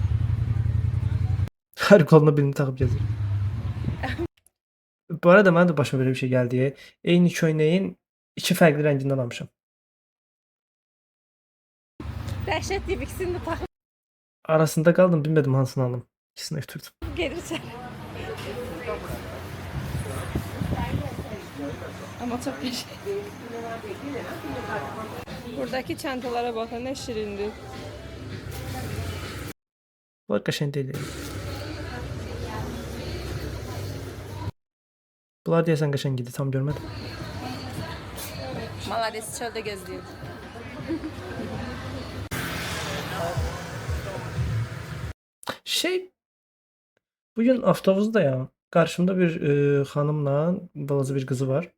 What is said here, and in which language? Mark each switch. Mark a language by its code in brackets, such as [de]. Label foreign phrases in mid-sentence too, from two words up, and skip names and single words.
[az] Hər qoluna birini taxıb gəzir. Bu arada mənə də başıma belə bir şey gəldi. Eyni köynəyin 2 fərqli rəngindən almışam. Dəhşət deyib ikisini də taxıb. Arasında qaldım, bilmədim hansını alım. İkisini ötürdüm. [tr] Geri içeri. Ama çok teşekkür. Buradaki çantalara bakın ne şirindi. [az] Bu qəşəng deyil. Bunlar deyəsən qəşəng idi, tam görmədim. [tr] Malades çölde gözlüyor. [az] Bugün avtobusda ya, qarşımda bir xanımla balaca bir qızı var.